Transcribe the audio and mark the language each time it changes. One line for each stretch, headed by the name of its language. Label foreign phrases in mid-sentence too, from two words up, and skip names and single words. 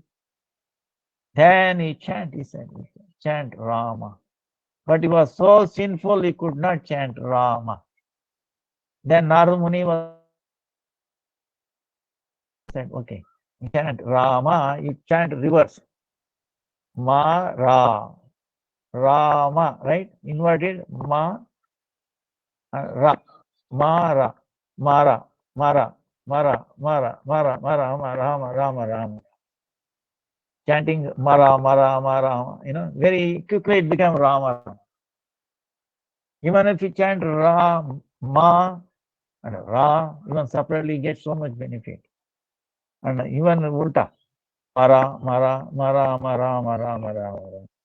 English: Then he said, chant Rama. But he was so sinful, he could not chant Rama. Then Narada Muni said, okay, you chant Rama, you chant reverse. Ma, Ra, Rama, right? Inverted, Ma, Ra, Ma, Ra, Mara, Mara, Mara, Mara, Mara, Mara, Rama, Rama, Rama. Chanting Mara, Mara, Mara, very quickly it became Rama. Even if you chant Ra, Ma, and Ra, even separately get so much benefit. And even Ulta, Mara, Mara, Mara, Mara, Mara, Mara, Mara.